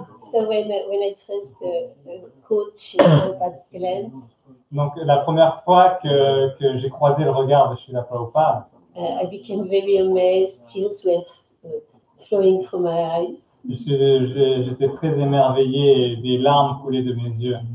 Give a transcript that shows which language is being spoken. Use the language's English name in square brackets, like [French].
[English] So when I first caught Srila Prabhupada's glance, [French] Donc la première fois que j'ai croisé le regard de Srila Prabhupada, [English] I became very amazed. Tears were flowing from my eyes. [French] j'étais très émerveillé et des larmes coulaient de mes yeux.